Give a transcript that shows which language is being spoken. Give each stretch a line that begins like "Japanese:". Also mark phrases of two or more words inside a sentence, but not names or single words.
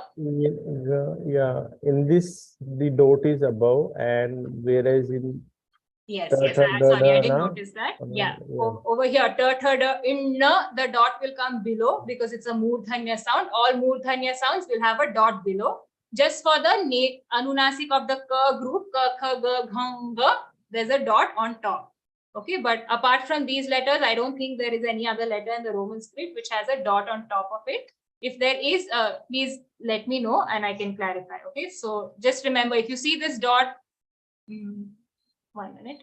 English: Yeah, in this, the dot is above, and whereas in Yes, sorry, I didn't notice that. Yeah. Over here, in na, the dot will come below because it's a murdhanya sound. All murdhanya sounds will have a dot below. Just for the Anunasik of the ka group, ka, kha, ga, ghang, ga, there's a dot on top. Okay, but apart from these letters, I don't think there is any other letter in the Roman script which has a dot on top of it. If there is, please let me know and I can clarify. Okay, so just remember, if you see this dot, 1 minute.